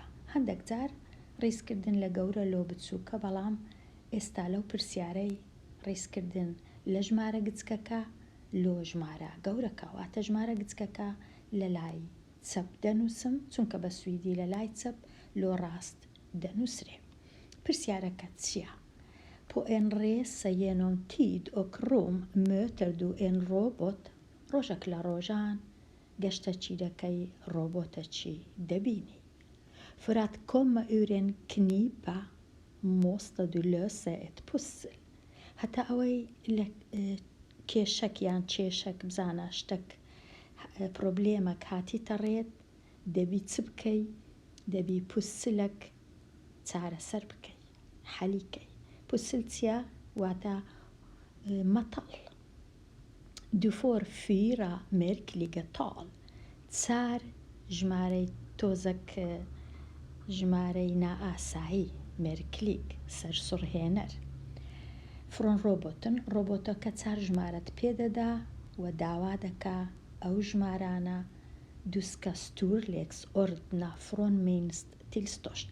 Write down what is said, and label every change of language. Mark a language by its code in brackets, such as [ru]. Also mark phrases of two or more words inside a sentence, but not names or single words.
[ckb] هەندێک جار ڕیزکردن لە گەورە لۆ بچووکە، بەڵام ئێستا لەو پرسیارەی ڕیزکردن لە ژمارە گچکەکە لۆ ژمارە گەورەکە، واتە ژمارە گچکەکە لە لای چەپ دەنووسم چونکە بە سویدی لە لای چەپ لۆ ڕاست دەنووسرێ. پرسیارەکە چییە؟ [sv] På en resa genom tid och rum möter du en robot. [ckb] ڕۆژێک لە ڕۆژان گەشتە چیرەکەی ڕۆبۆتەکی دەبینی. [sv] För att komma ur en knipa måste du lösa ett pussel. [ckb] هەتا ئەوەی لە کێشەک یان کێشەک بزانە شتێک پرۆبلێمەک هاتیتە ڕێت، دەبی چ بکەی؟ دەبی پوسلێک چارەسەر بکەی، حەلیکەی. پوسل چییە؟ واتە مەتەڵ. [sv] Du får 4 märkliga tal. [ckb] 4 ژمارەی تۆزەک ژمارەی نائاسایی مێرکلیک سەرسوڕهێنەر. [sv] från roboten [ckb] ڕۆبۆتەکە 4 ژمارەت پێدەدا و داوا دەکا ئەو ژمارانە [sv] du ska storleksordna från minst till störst.